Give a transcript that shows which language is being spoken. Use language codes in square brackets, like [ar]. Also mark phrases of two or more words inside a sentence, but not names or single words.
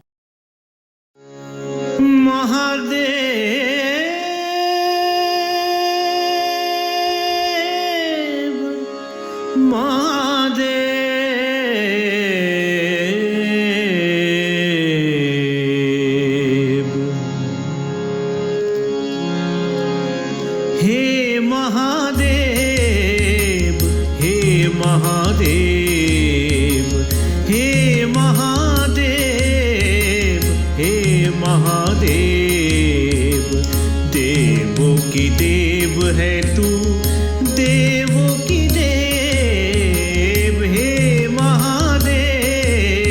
[bn] মহাদেব মহাদেব, হে মহাদেব, হে মহাদেব, হে মহাদেব, হে মহাদেব। [hi] देव की देव है तू, देव की देव, हे महादेव।